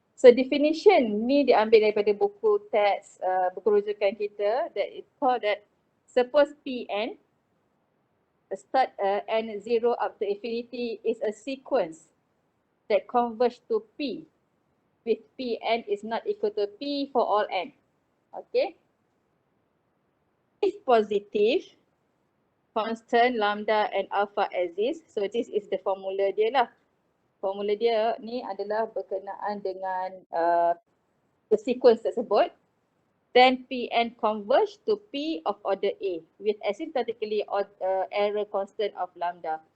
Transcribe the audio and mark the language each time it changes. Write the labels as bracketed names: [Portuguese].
[English] So definition [Malay] ni diambil daripada buku teks, buku rujukan kita, [English] that it called that suppose Pn start n0 up to infinity is a sequence that converge to P with Pn is not equal to P for all n. Okay. If positive, constant lambda and alpha exist. So this is the formula [Malay] dia lah. Formula dia ni adalah berkenaan dengan [English] the sequence [Malay] tersebut. [English] Then Pn converge to P of order A with asymptotically error constant of lambda.